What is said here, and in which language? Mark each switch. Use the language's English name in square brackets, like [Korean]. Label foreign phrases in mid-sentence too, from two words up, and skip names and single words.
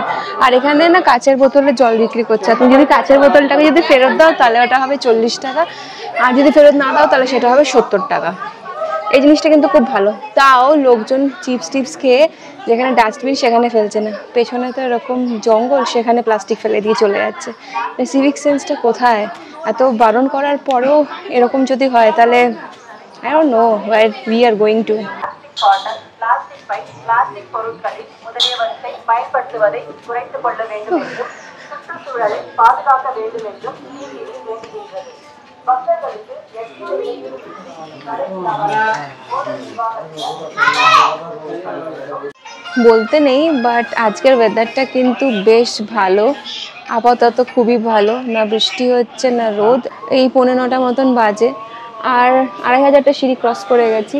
[Bangla] আর এখানে না কাঁচের বোতলে জল বিক্রি করছে। তুমি যদি কাঁচের বোতলটাকে যদি ফেরত দাও তাহলে ওটা হবে 40 টাকা, আর যদি ফেরত না দাও তাহলে সেটা হবে 70 টাকা। এই জিনিসটা কিন্তু খুব ভালো। তাও লোকজন চিপস টিপস খেয়ে যেখানে ডাস্টবিন সেখানে ফেলছে না, পেছনে তো এরকম জঙ্গল, সেখানে প্লাস্টিক ফেলে দিয়ে চলে যাচ্ছে। [English] civic sense [Bangla] কোথায়? এত বারণ করার পরেও এরকম যদি হয় তাহলে [English] I don't know where we are going to. [Tamil] பிளாஸ்டிக் பொருட்களில் முதலியவற்றை பயன்படுத்துவதை குறைத்துக் கொள்ள வேண்டும் என்றும் சுற்றுச்சூழலை பாதுகாக்க வேண்டும் என்றும் நீதிபதி வேண்டுகின்றது. பக்தர்களுக்கு [Bangla] বলতে নেই, বাট আজকের ওয়েদারটা কিন্তু বেশ ভালো, আপাতত খুবই ভালো। না বৃষ্টি হচ্ছে না রোদ। এই 9:15 মতন বাজে, আর 2500টা সিঁড়ি ক্রস করে গেছি।